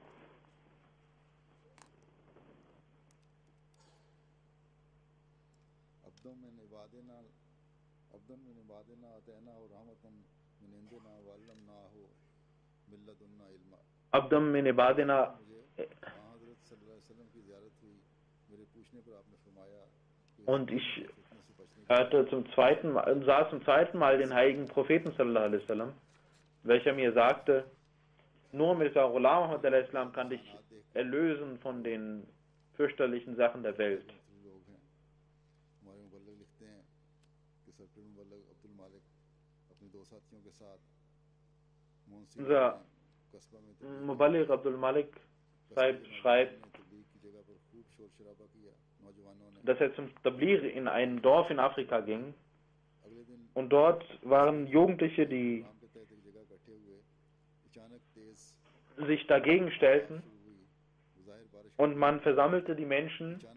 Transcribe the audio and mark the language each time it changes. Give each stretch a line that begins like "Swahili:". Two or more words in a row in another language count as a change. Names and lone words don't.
Arabic: عبدًا من عبادنا.
German: Und ich hörte sah zum zweiten Mal den heiligen Propheten
Arabic: صلى الله عليه وسلم,
German: welcher mir sagte, nur Mirza Ghulam Ahmad
Arabic: عليه السلام
German: kann dich erlösen von den fürchterlichen Sachen der Welt. Unser Muballigh Abdul Malik schreibt, dass er zum Tabligh in ein Dorf in Afrika ging und dort waren Jugendliche, die sich dagegen stellten und man versammelte die Menschen